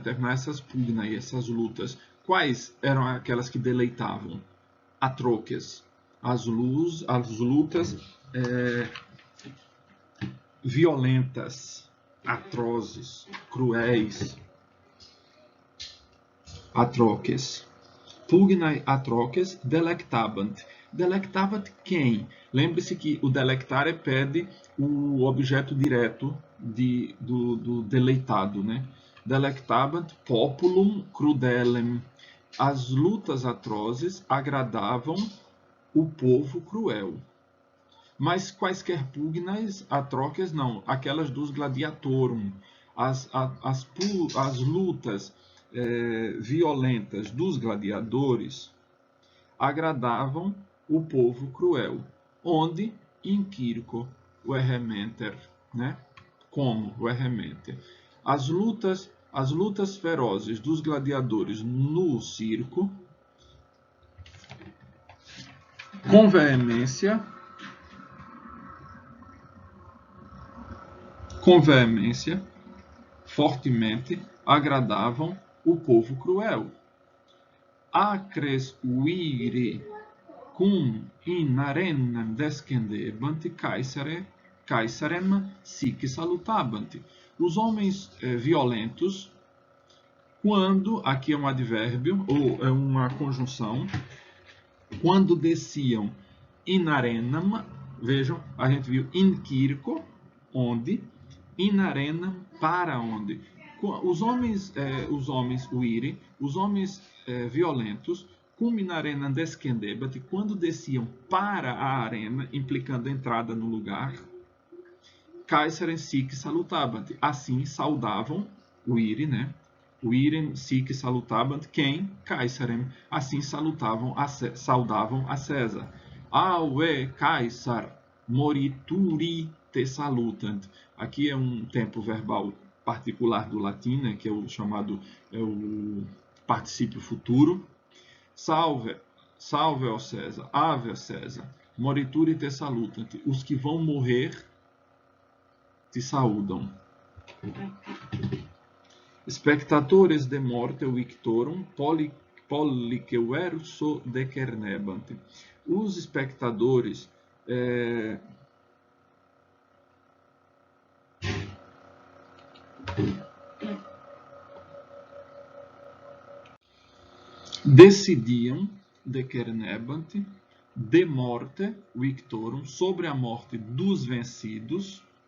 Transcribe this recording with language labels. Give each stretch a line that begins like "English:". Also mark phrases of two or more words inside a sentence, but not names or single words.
Portuguese: Determinar essas pugnae, essas lutas. Quais eram aquelas que deleitavam? Atroces, as lutas violentas, atrozes, cruéis,
Latin: atroces. Pugnae atroces delectabant. Delectabant quem?
Portuguese: Lembre-se que o delectare pede o objeto direto do deleitado, né?
Latin: Delectabant populum crudelem.
Portuguese: As lutas atrozes agradavam o povo cruel. Mas quaisquer
Latin: pugnas atroces
Portuguese: não, aquelas dos gladiatorum, as lutas violentas dos gladiadores agradavam o povo cruel. Onde?
Latin: In circo vehementer,
Portuguese: né? Como vehementer. As lutas ferozes dos gladiadores no circo, com veemência, fortemente, agradavam o povo cruel.
Latin: Acres uire cum in arenam descendebant caesarem sic salutabant.
Portuguese: Os homens violentos, quando, aqui é um advérbio, ou é uma conjunção, quando desciam
Latin: in arenam,
Portuguese: vejam, a gente viu
Latin: in circo,
Portuguese: onde,
Latin: in arenam,
Portuguese: para onde. Os homens uire, os homens violentos,
Latin: cum in arenam descendebat,
Portuguese: quando desciam para a arena, implicando a entrada no lugar,
Latin: caesarem sic salutabant,
Portuguese: assim saudavam, uire, né?
Latin: Uirem sic salutabant, quem? Caesarem,
Portuguese: assim saudavam a César.
Latin: Aue Caesar morituri te salutant.
Portuguese: Aqui é um tempo verbal particular do latim, né, que é o chamado o particípio futuro. Salve, salve ao César, ave a César,
Latin: morituri te salutant.
Portuguese: Os que vão morrer te saúdam.
Latin: Spectatores de morte victorum polliceverso decernebant.
Portuguese: Os espectadores decidiam, decernebant,
Latin: de morte victorum,
Portuguese: sobre a morte dos vencidos,